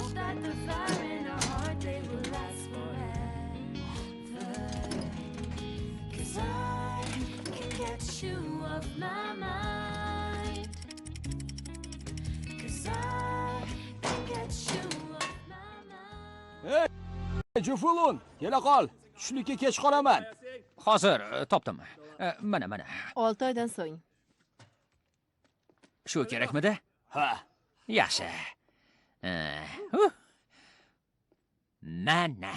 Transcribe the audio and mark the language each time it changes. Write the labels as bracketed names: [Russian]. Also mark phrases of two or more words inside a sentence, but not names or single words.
[English] light the fire in our heart, they will last forever. 'Cause I can get you off my mind. 'Cause I can get you off my mind. [Uzbek] Jufulun, kela qol. Tushlikka kech qolaman. Hozir topdim. Mana. 6 oydan so'ng. Shu kerakmidi? Ha. Yaxshi. Mana.